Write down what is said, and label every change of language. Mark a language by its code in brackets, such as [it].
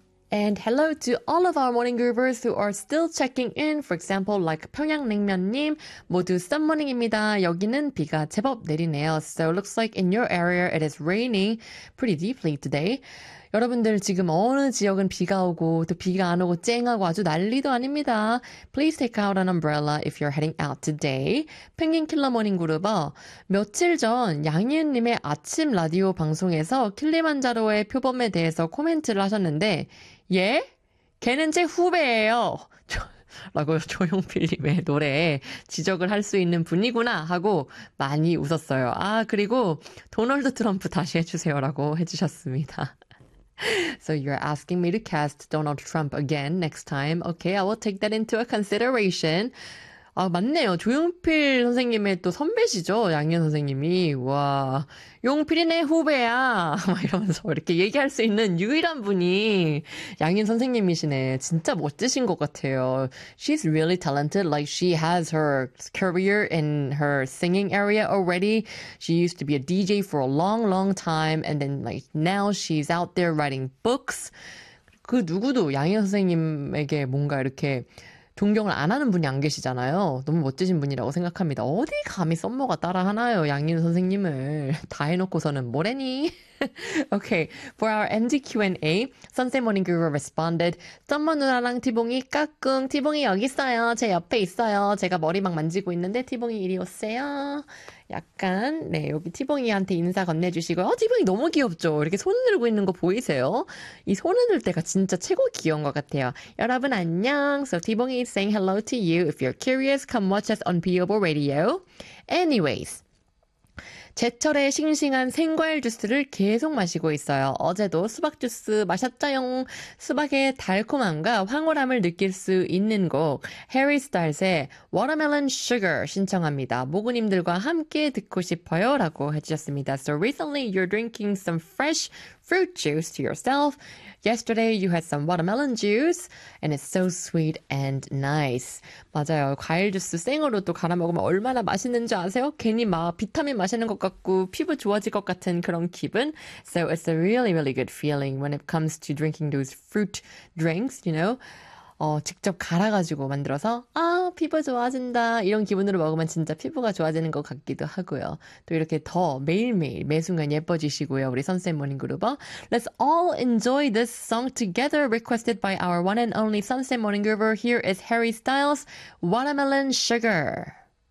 [en] And hello to all of our morning groovers who are still checking in. For example, like 평양냉면님, [ko] 모두 썸머닝입니다. 여기는 비가 제법 내리네요. [en] So it looks like in your area it is raining pretty deeply today. [ko] 여러분들 지금 어느 지역은 비가 오고 또 비가 안 오고 쨍하고 아주 난리도 아닙니다. [en] Please take out an umbrella if you're heading out today. [ko] 펭귄킬러 모닝그룹어, 며칠 전 양희은님의 아침 라디오 방송에서 킬리만자로의 표범에 대해서 코멘트를 하셨는데 예? 걔는 제 후배예요. 라고 조용필님의 노래에 지적을 할 수 있는 분이구나 하고 많이 웃었어요. 아 그리고 도널드 트럼프 다시 해주세요라고 해주셨습니다. [en] So you're asking me to cast Donald Trump again next time. Okay, I will take that into a consideration. [ko] 아, 맞네요. 조용필 선생님의 또 선배시죠? 양현 선생님이. 와, 용필이네 후배야. 막 이러면서 이렇게 얘기할 수 있는 유일한 분이 양현 선생님이시네. 진짜 멋지신 것 같아요. [en] She's really talented. Like, she has her career in her singing area already. She used to be a DJ for a long, long time. And then, like, now she's out there writing books. [ko] 그 누구도 양현 선생님에게 뭔가 이렇게 존경을 안 하는 분이 안 계시잖아요. 너무 멋지신 분이라고 생각합니다. 어디 감히 썸머가 따라하나요? 양인 선생님을 다 해놓고서는 뭐래니? [en] Okay, for our MD Q&A, Sunset Morning Guru responded, [ko] 썸머 누나랑 티봉이 까꿍, 티봉이 여기 있어요. 제 옆에 있어요. 제가 머리 막 만지고 있는데 티봉이 이리 오세요. 약간 네 여기 티봉이한테 인사 건네주시고요. 어, 티봉이 너무 귀엽죠? 이렇게 손을 들고 있는 거 보이세요? 이 손을 들 때가 진짜 최고 귀여운 것 같아요. 여러분 안녕. [en] So 티봉이 is saying hello to you. If you're curious, come watch us on Beable Radio. Anyways. [ko] 제철에 싱싱한 생과일 주스를 계속 마시고 있어요. 어제도 수박 주스 마셨죠? 수박의 달콤함과 황홀함을 느낄 수 있는 곡 해리 스타일스의 Watermelon Sugar 신청합니다. 모구님들과 함께 듣고 싶어요 라고 해주셨습니다. [en] So recently you're drinking some fresh fruit juice to yourself. Yesterday you had some watermelon juice and it's so sweet and nice. [ko] 맞아요. 과일 주스 생으로 또 갈아 먹으면 얼마나 맛있는지 아세요? 괜히 막 비타민 마시는 것 같고 피부 좋아질 것 같은 그런 기분. [en] So it's a really, really good feeling when it comes to drinking those fruit drinks, you know. [ko] 직접 갈아가지고 만들어서 아 피부 좋아진다 이런 기분으로 먹으면 진짜 피부가 좋아지는 것 같기도 하고요. 또 이렇게 더 매일매일 매순간 예뻐지시고요. 우리 Sunset Morning Groover. [en] Let's all enjoy this song together requested by our one and only Sunset Morning Groover. Here is Harry Styles, Watermelon Sugar.